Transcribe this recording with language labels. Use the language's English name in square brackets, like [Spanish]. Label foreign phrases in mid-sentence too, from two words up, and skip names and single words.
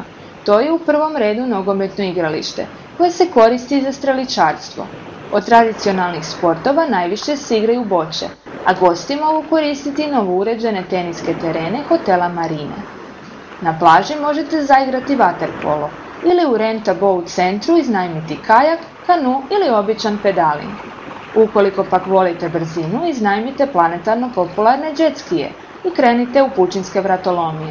[Croatian] To je u prvom redu nogometno igralište, koje se koristi za streličarstvo. Od tradicionalnih sportova najviše se igraju boče, a gosti mogu koristiti novouređene teniske terene hotela Marine. Na plaži možete zaigrati vaterpolo ili u rent-a-boat centru iznajmiti kajak, kanu ili običan pedaling. Ukoliko pak volite brzinu, iznajmite planetarno popularne jet skije i krenite u pučinske vratolomije.